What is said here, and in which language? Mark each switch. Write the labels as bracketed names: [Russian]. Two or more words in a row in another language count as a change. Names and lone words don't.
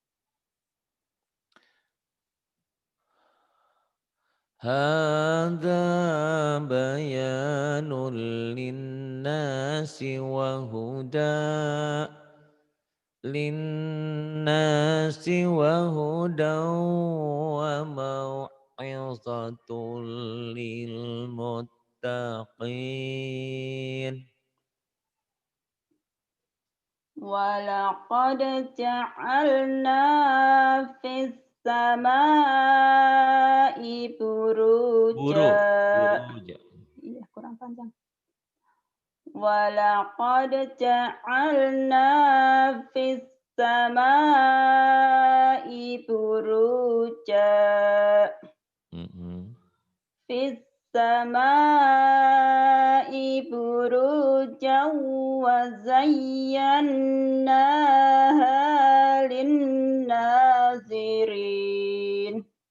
[Arabic] هذا بيان للناس وهدى وموعظة للمتقين. ولقد جعلنا في السماء بروجا. [Indonesian] Iya, kurang panjang. [Arabic] ولقد جعلنا في السماء بروجا. في السماء بروجا وزيناها للناظرين.